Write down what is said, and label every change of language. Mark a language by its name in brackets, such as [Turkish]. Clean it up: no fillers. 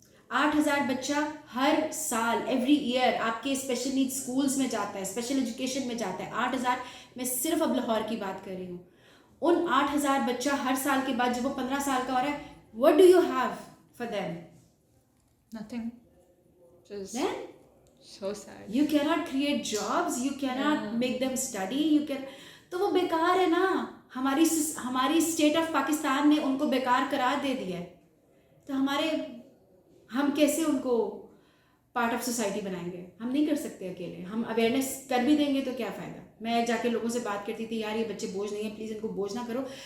[Urdu] 8,000 بچہ ہر سال every year آپ کے اسپیشل نیڈ اسکولس میں جاتا ہے, اسپیشل ایجوکیشن میں جاتا ہے. 8,000, میں صرف اب لاہور کی بات کر رہی ہوں. ان 8,000 بچہ ہر سال کے بعد جب وہ 15 سال کا ہو رہا ہے, [English] what do you have for them? nothing, just Then so sad. you cannot create jobs, you cannot make them study, you can, [Urdu] تو وہ بیکار ہے نا. ہماری اسٹیٹ آف پاکستان نے ان کو بیکار قرار دے دیا ہے. تو ہم کیسے ان کو پارٹ آف سوسائٹی بنائیں گے؟ ہم نہیں کر سکتے اکیلے. ہم اویئرنیس کر بھی دیں گے تو کیا فائدہ. میں جا کے لوگوں سے بات کرتی تھی, یار یہ بچے بوجھ نہیں ہیں, پلیز ان کو بوجھ نہ کرو.